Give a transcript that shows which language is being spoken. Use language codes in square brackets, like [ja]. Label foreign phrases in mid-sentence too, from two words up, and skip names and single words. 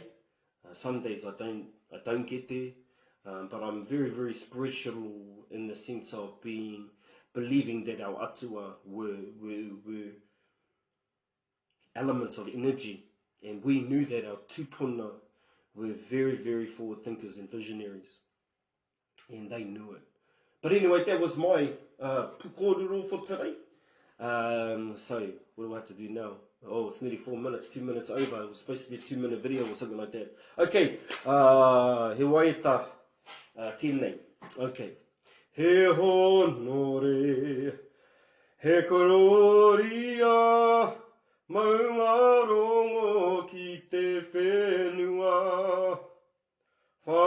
[en] Some days I don't get there, but I'm very, very spiritual in the sense of believing that our atua were elements of energy, and we knew that our tupuna were very, very forward thinkers and visionaries, and they knew it. But anyway, that was my pukorero for today. So, what do I have to do now? Oh, it's nearly 4 minutes, 2 minutes over. It was supposed to be a 2-minute video or something like that. [mi] Okay, he waiata tēnei. Okay. He honore, he kororia, maunga rongo ki te whenua.